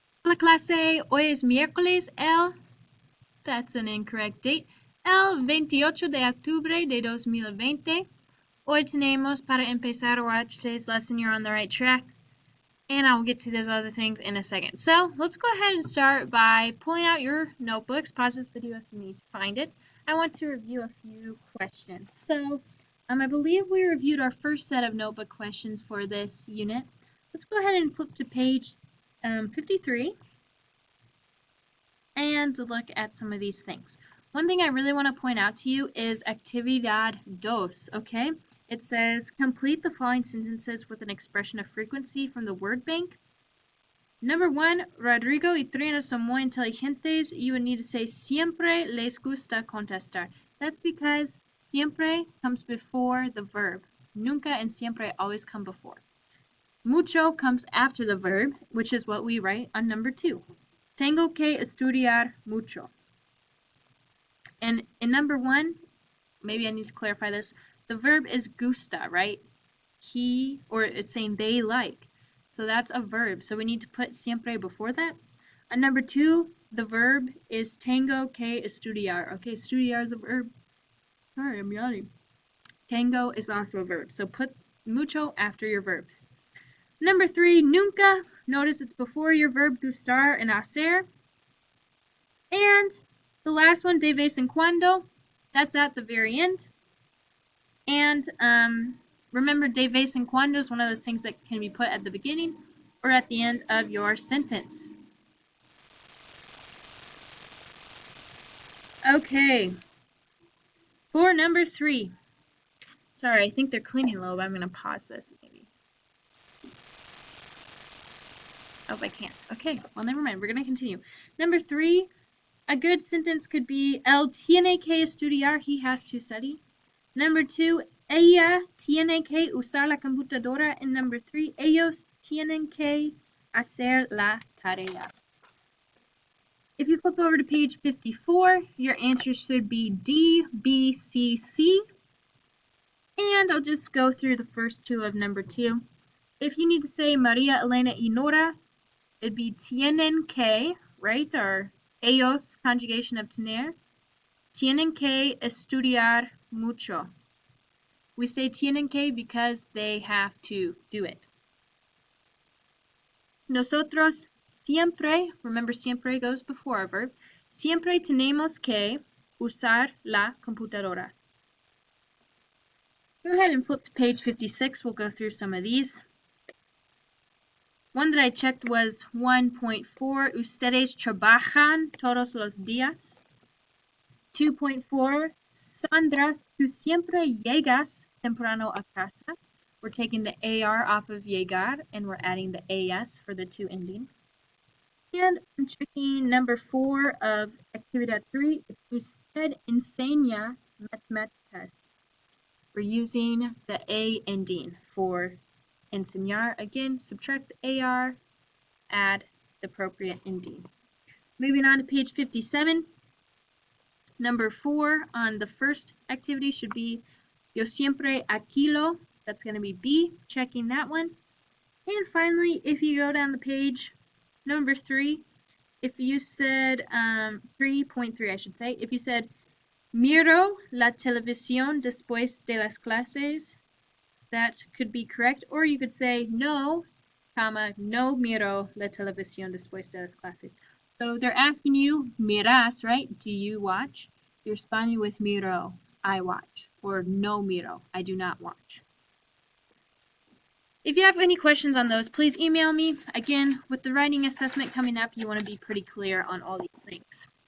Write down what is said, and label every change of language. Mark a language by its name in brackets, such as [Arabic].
[Spanish] La clase, hoy es miércoles [English] that's an incorrect date, [Spanish] el 28 de octubre de 2020. Hoy tenemos para empezar a [English] watch today's lesson. You're on the right track. And I'll get to those other things in a second. So let's go ahead and start by pulling out your notebooks. Pause this video if you need to find it. I want to review a few questions. So I believe we reviewed our first set of notebook questions for this unit. Let's go ahead and flip to page 53 and look at some of these things. One thing I really want to point out to you is [Spanish] actividad dos, [English] okay? It says, complete the following sentences with an expression of frequency from the word bank. Number 1, [Spanish] Rodrigo y Trina son muy inteligentes. [English] You would need to say, [Spanish] siempre les gusta contestar. [English] That's because siempre comes before the verb. Nunca and siempre always come before. Mucho comes after the verb, which is what we write on number 2. [Spanish] Tengo que estudiar mucho. [English] And in number 1, maybe I need to clarify this. The verb is gusta, right? He, or it's saying they like. So that's a verb. So we need to put siempre before that. And number 2, the verb is tengo que estudiar. Okay, estudiar is a verb. Sorry, I'm yawning. Tengo is also a verb. So put mucho after your verbs. Number 3, nunca. Notice it's before your verb gustar and hacer. And the last one, de vez en cuando. That's at the very end. And remember, de vez en cuando is one of those things that can be put at the beginning or at the end of your sentence. Okay. For number 3. Sorry, I think they're cleaning a little bit. I'm going to pause this maybe. Oh, I can't. Okay, well, never mind. We're going to continue. Number 3, a good sentence could be, [Spanish] él tiene que estudiar. [English] He has to study. Number 2, [Spanish] ella tiene que usar la computadora. [English] And number 3, [Spanish] ellos tienen que hacer la tarea. [English] If you flip over to page 54, your answer should be D, B, C, C. And I'll just go through the first 2 of number 2. If you need to say Maria Elena y Nora, it'd be [Spanish] tienen que, [English] right? Or ellos, conjugation of tener. [Spanish] Tienen que estudiar mucho. [English] We say tienen que because they have to do it. [Spanish] Nosotros siempre, [English] remember siempre goes before a verb, [Spanish] siempre tenemos que usar la computadora. [English] Go ahead and flip to page 56. We'll go through some of these. One that I checked was 1.4, [Spanish] ustedes trabajan todos los días. 2.4, Sandra, tú siempre llegas temprano a casa. [English] We're taking the AR off of llegar and we're adding the AS for the 2 ending. And I'm checking number 4 of actividad 3. [Spanish] Usted enseña matemáticas. [English] We're using the A ending for enseñar. Again, subtract the AR, add the appropriate ending. Moving on to page 57. Number 4 on the first activity should be [Spanish] yo siempre alquilo. [English] That's going to be B, checking that one. And finally, if you go down the page, number 3, if you said 3.3, I should say, if you said [Spanish] miro la televisión después de las clases, [English] that could be correct. Or you could say no, comma, [Spanish] no miro la televisión después de las clases. [English] So they're asking you, [Spanish] miras, [English] right? Do you watch? You're responding with [Spanish] miro, [English] I watch. Or [Spanish] no miro, [English] I do not watch. If you have any questions on those, please email me. Again, with the writing assessment coming up, you want to be pretty clear on all these things.